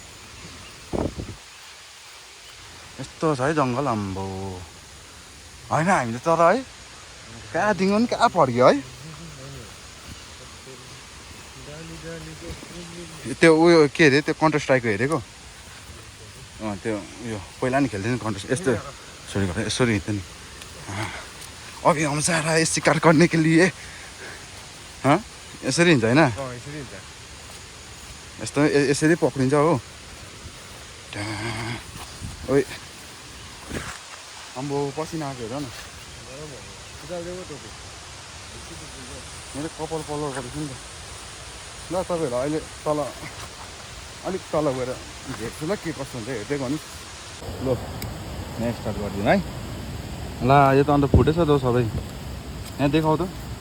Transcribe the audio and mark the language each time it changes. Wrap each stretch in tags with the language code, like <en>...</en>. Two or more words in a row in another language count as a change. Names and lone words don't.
<ne>यस्तो छ है जङ्गल अम्बो होइन हामीले तर है कहाँदेखि पनि कहाँ फर्क्यो है त्यो उयो के अरे त्यो कन्टर स्ट्राइकको हेरेको त्यो उयो पहिला नि खेल्थ्यो नि कन्टर यस्तो यसरी गरेर यसरी हिँड्थ्यो नि</ne> <hi>अभी हम जा रहा है शिकार करने के लिए</hi> <ne>यसरी हिँड्छ होइन यस्तो यसरी पक्रिन्छ हो ओइ अम्बो पसिना आएको हेर न मेरो कपाल कलर गरेको नि त ल तपाईँहरू अहिले तल अलिक तल गएर हेर्छु ल के कस्तो हुन्छ हेर्दै गर्नुहोस् ल यहाँ स्टार्ट गरिदिउँ है ला यो त अन्त फुटेछ त सबै यहाँ देखाउ त</ne>